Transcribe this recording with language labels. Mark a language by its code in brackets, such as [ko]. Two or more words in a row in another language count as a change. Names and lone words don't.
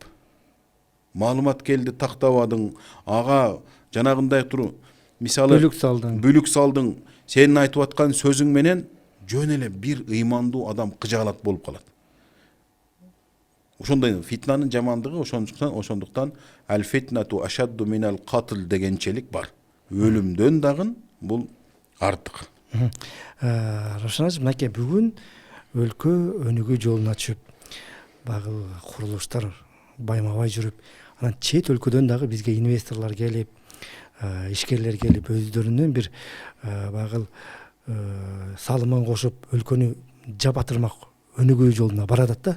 [ky] Маалымат келди, тактабадың, ага жанагындай мисалы бүлүк салдың, сенин айтып аткан сөзүң менен жөн эле бир ыймандуу адам кыжаалат болуп калат. Ошондой фитнанын жамандыгы ошондуктан [ar] الفتنة أشد من القتل [ky] дегенчелик бар. Өлүмдөн дагы бул артык. Равшан ажы, мынакей бүгүн өлкө өнүгүү жолуна түшүп, багы курулуштар байма-бай жүрүп, анан чет өлкөдөн дагы бизге инвесторлор келип, ишкерлер келип, өздөрүнүн бир багыл салымын кошуп, өлкөнү жабатырмак өнүгүү жолуна баратат да.